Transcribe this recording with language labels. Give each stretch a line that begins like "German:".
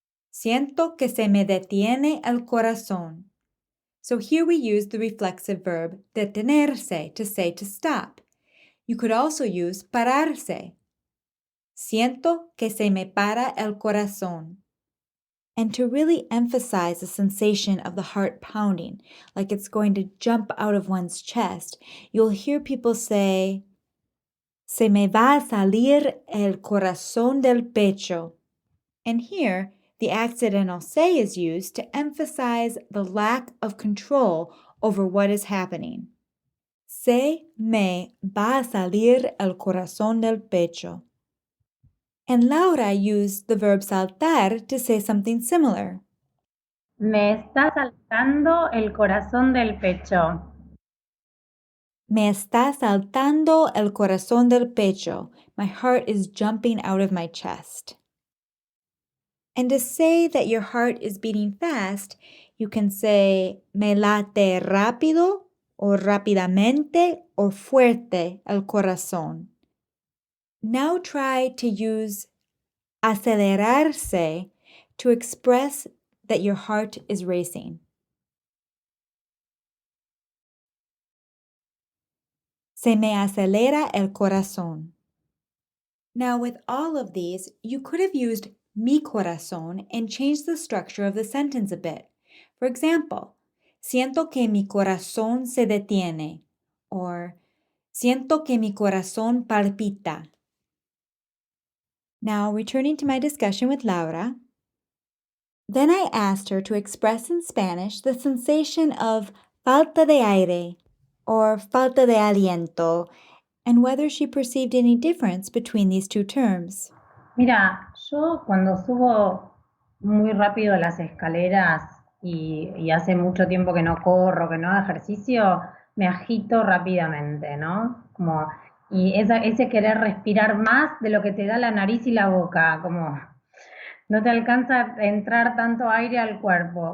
Spanish: Siento que se me detiene el corazón.
English: So here we use the reflexive verb detenerse to say to stop. You could also use pararse.
Spanish: Siento que se me para el corazón.
English: And to really emphasize the sensation of the heart pounding, like it's going to jump out of one's chest, you'll hear people say,
Spanish: se me va a salir el corazón del pecho.
English: And here, the accidental se is used to emphasize the lack of control over what is happening.
Spanish: Se me va a salir el corazón del pecho.
English: And Laura used the verb saltar to say something similar.
Spanish: Me está saltando el corazón del pecho. Me está saltando el corazón del pecho.
English: My heart is jumping out of my chest. And to say that your heart is beating fast, you can say
Spanish: me late rápido o rápidamente o fuerte el corazón.
English: Now try to use acelerarse to express that your heart is racing.
Spanish: Se me acelera el corazón.
English: Now, with all of these, you could have used mi corazón and changed the structure of the sentence a bit. For example,
Spanish: siento que mi corazón se detiene, or siento que mi corazón palpita.
English: Now, returning to my discussion with Laura, then I asked her to express in Spanish the sensation of
Spanish: falta de aire
English: or
Spanish: falta de aliento,
English: and whether she perceived any difference between these two terms.
Spanish: Mira, yo cuando subo muy rápido las escaleras y hace mucho tiempo que no corro, que no hago ejercicio, me agito rápidamente, ¿no? Como, y ese querer respirar más de lo que te da la nariz y la boca, como no te alcanza a entrar tanto aire al cuerpo.